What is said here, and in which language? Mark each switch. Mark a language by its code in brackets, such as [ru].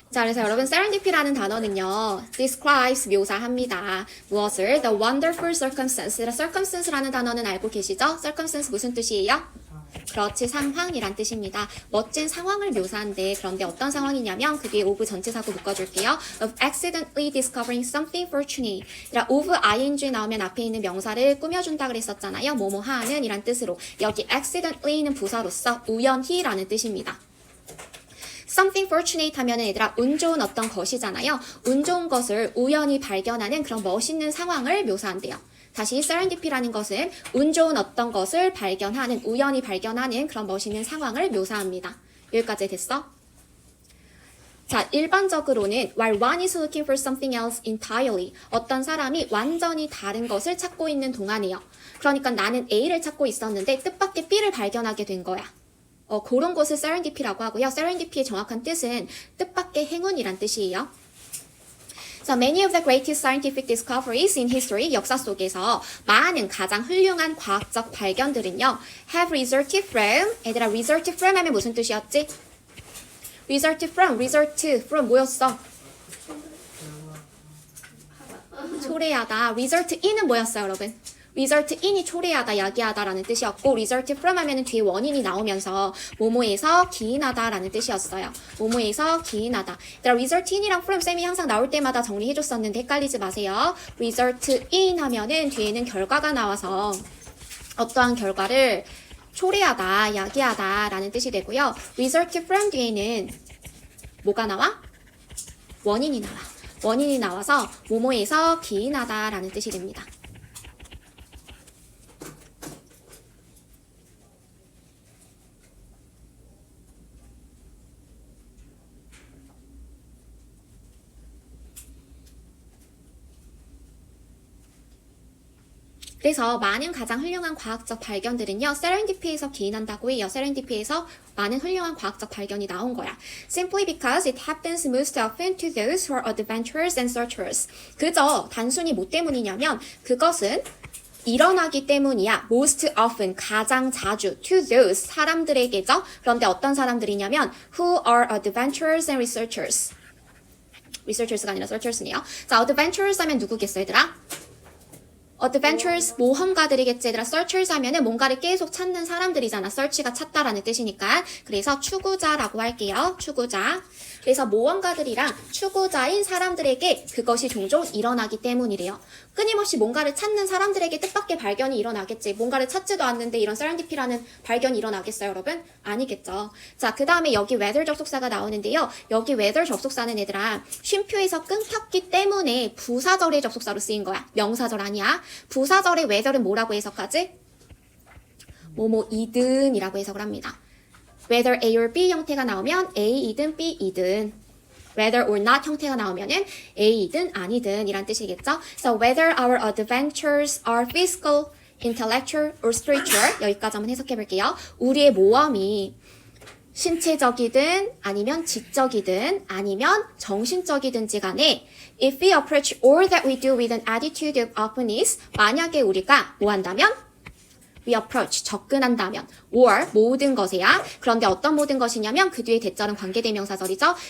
[ko] 자, 그래서 여러분 serendip이라는 단어는요, describes 묘사합니다. 무엇을? [en] The wonderful circumstance. [ko] circumstance라는 단어는 알고 계시죠? circumstance 무슨 뜻이에요? 그렇지, 상황이란 뜻입니다. 멋진 상황을 묘사한데, 그런데 어떤 상황이냐면 그 뒤에 of 전치사고 묶어줄게요. [en] of accidentally discovering something fortunate. [ko] of ing 나오면 앞에 있는 명사를 꾸며준다 그랬었잖아요. 뭐뭐 하는 이란 뜻으로. 여기 accidentally는 부사로서 우연히라는 뜻입니다. something fortunate 하면은 얘들아 운 좋은 어떤 것이잖아요. 운 좋은 것을 우연히 발견하는 그런 멋있는 상황을 묘사한대요. 다시 serendip이라는 것은 운 좋은 어떤 것을 발견하는, 우연히 발견하는 그런 멋있는 상황을 묘사합니다. 여기까지 됐어? 자, 일반적으로는 [en] while one is looking for something else entirely, [ko] 어떤 사람이 완전히 다른 것을 찾고 있는 동안이에요. 그러니까 나는 A를 찾고 있었는데 뜻밖의 B를 발견하게 된 거야. 그런 것을 serendip이라고 하고요. serendip의 정확한 뜻은 뜻밖의 행운이란 뜻이에요. [en] So many of the greatest scientific discoveries in history, [ko] 역사 속에서 많은 가장 훌륭한 과학적 발견들은요, [en] have resulted from, [ko] 얘들아 [en] resulted from [ko] 하면 무슨 뜻이었지? result from 뭐였어? 초래하다. result in은 뭐였어요, 여러분? result in이 초래하다, 야기하다라는 뜻이었고 result from 하면은 뒤에 원인이 나오면서 뭐뭐에서 기인하다라는 뜻이었어요. 뭐뭐에서 기인하다. result in이랑 from 쌤이 항상 나올 때마다 정리해줬었는데 헷갈리지 마세요. result in 하면은 뒤에는 결과가 나와서 어떠한 결과를 초래하다, 야기하다라는 뜻이 되고요. result from 뒤에는 뭐가 나와? 원인이 나와. 원인이 나와서 뭐뭐에서 기인하다라는 뜻이 됩니다. 그래서 많은 가장 훌륭한 과학적 발견들은요, serendip에서 기인한다고 해요. serendip에서 많은 훌륭한 과학적 발견이 나온 거야. [en] Simply because it happens most often to those who are adventurers and searchers. [ko] 그저 단순히 뭐 때문이냐면 그것은 일어나기 때문이야. [en] most often, [ko] 가장 자주, [en] to those, [ko] 사람들에게죠. [en] 그런데 어떤 사람들이냐면 who are adventurers and researchers. [ko] researchers가 아니라 searchers네요. 자, adventurers 하면 누구겠어, 얘들아? adventurers, 모험가들이겠지. 얘들아, searchers 하면은 뭔가를 계속 찾는 사람들이잖아. search가 찾다라는 뜻이니까. 그래서 추구자라고 할게요. 추구자. 그래서 모험가들이랑 추구자인 사람들에게 그것이 종종 일어나기 때문이래요. 끊임없이 뭔가를 찾는 사람들에게 뜻밖의 발견이 일어나겠지. 뭔가를 찾지도 않는데 이런 serendip이라는 발견이 일어나겠어요, 여러분? 아니겠죠. 자, 그 다음에 여기 whether 접속사가 나오는데요. 여기 whether 접속사는 얘들아, 쉼표에서 끊겼기 때문에 부사절의 접속사로 쓰인 거야. 명사절 아니야. 부사절의 whether은 뭐라고 해석하지? 뭐뭐이든 이라고 해석을 합니다. whether A or B 형태가 나오면 A이든 B이든, whether or not 형태가 나오면은 A이든 아니든 이란 뜻이겠죠. [en] So whether our adventures are physical, intellectual or spiritual, [ko] 여기까지 한번 해석해 볼게요. 우리의 모험이 신체적이든 아니면 지적이든 아니면 정신적이든지 간에 [en] if we approach all that we do with an attitude of openness, [ko] 만약에 우리가 뭐 한다면? we approach, 접근한다면, or 모든 것이야. 그런데 어떤 모든 것이냐면 그 뒤에 대절은 관계대명사절이죠.